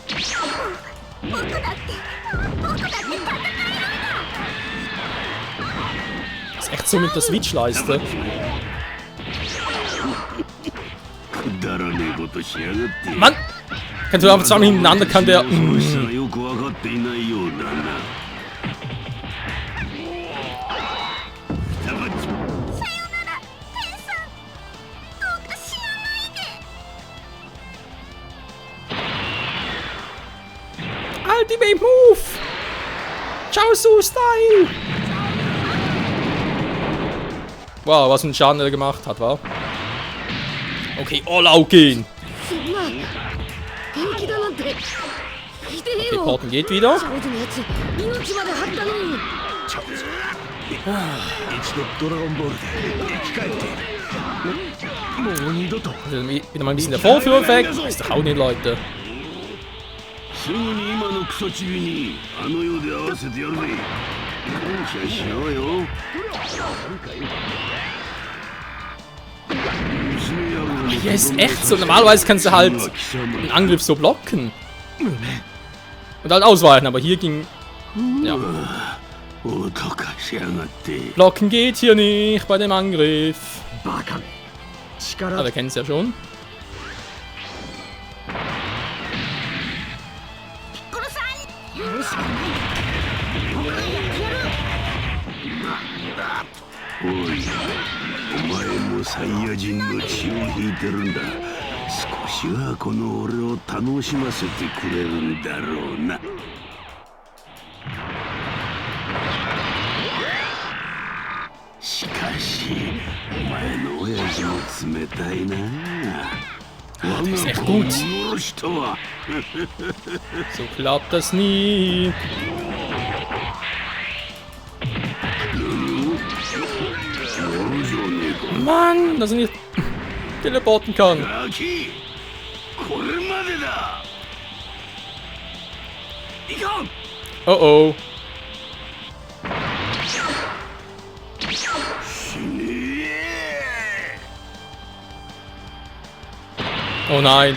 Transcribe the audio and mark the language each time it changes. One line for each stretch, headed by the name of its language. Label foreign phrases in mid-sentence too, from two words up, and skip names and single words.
German: Das ist echt so mit der Switch-Leiste.
Japanese: くだらねえことしやがって。
German: Mann! Kannst du einfach zusammen hintereinander, kann der...
Japanese: そしたらよく分かっていないようだな。
English: Ultimate Move!
German: Ciao Su-Style! Wow, was für einen Schaden er gemacht hat, wa? Okay, All-Out gehen!
Japanese: そんな平気だなんて聞いてねえ
German: Okay,
Japanese: よ。
German: Porten geht wieder.
Japanese: チャオズのやつ命まで張ったのに。一度ドラゴンボールで生き返ってもう二度と
German: Also wieder mal ein bisschen der Vorführeffekt. Ist doch auch nicht, Leute.
Japanese: すぐに今のクソチビにあの世で合わせてやるぜ。感謝しようよ。娘野郎の
German: Hier ist echt so. Normalerweise kannst du halt einen Angriff so blocken. Und halt ausweichen, aber hier ging... Ja.
Japanese: 脅かしやがって。
German: Blocken geht hier nicht bei dem Angriff.
Japanese: バカめ。 力
German: Ah, wir kennen es ja schon.
Japanese: 殺さん。よし。おい、お前もサイヤ人の血を引いてるんだ。少しはこの俺を楽しませてくれるんだろうな。しかし、お前の親父も冷たいな。我が子を殺したわ。
German: So klappt das nie. Mann, dass er nicht teleporten kann.
Japanese: ガキ、これまでだ。いかん。
German: Oh oh.
Japanese: 死ねえ。
German: Oh nein.